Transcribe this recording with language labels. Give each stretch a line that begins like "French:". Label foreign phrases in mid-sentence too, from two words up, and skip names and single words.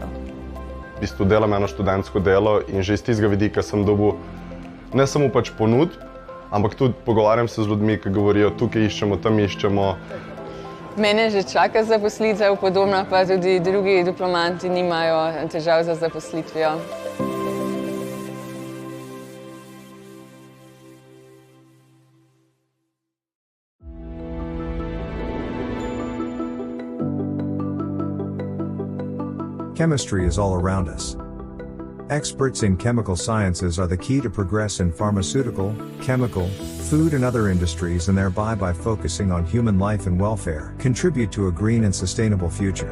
Slovenian: V bistvu delam eno študentsko delo in že iz tistega vidika sem dobil ne samo pač ponudb, ampak tudi pogovarjam se z ljudmi, ki govorijo, tukaj iščemo, tam iščemo. Mene že čaka zaposlitev, podobno pa tudi drugi diplomanti nimajo težav za zaposlitvijo.
English: Chemistry is all around us. Experts in chemical sciences are the key to progress in pharmaceutical, chemical, food and other industries, and thereby by focusing on human life and welfare, contribute to a green and sustainable future.